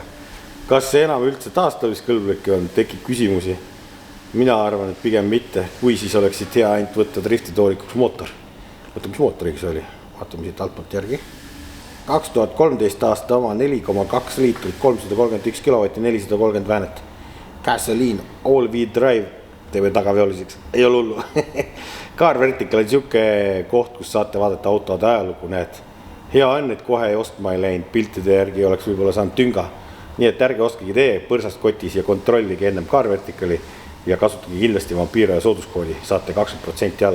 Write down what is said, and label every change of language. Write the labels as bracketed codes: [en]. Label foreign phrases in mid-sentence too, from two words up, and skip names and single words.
[et] Kas see enam üldse taastamiskõlblik on, tekib küsimusi. Mina arvan, et pigem mitte, kui siis oleksid hea ainult võtta driftitoolikuks mootor. Võtta, mis mootoriga see oli? Vaatame siit altpoolt järgi. 2013 aasta oma 4,2 liitrit, 331 kilovatti, 430 väänet. [en] Gasoline, all-wheel drive, [et] teeme tagaveoliseks, ei ole hullu. Car Vertical on siuke koht, kus saate vaadata autode ajalugu, näed. Hea on, et kohe ostma ei läinud, piltide järgi oleks võib-olla saanud tünga. Nii et ärge oskagi tee põrsast kotis ja kontrollige ennem Car Verticali ja kasutage kindlasti vampiire ja sooduskoodi, saate 20% alla.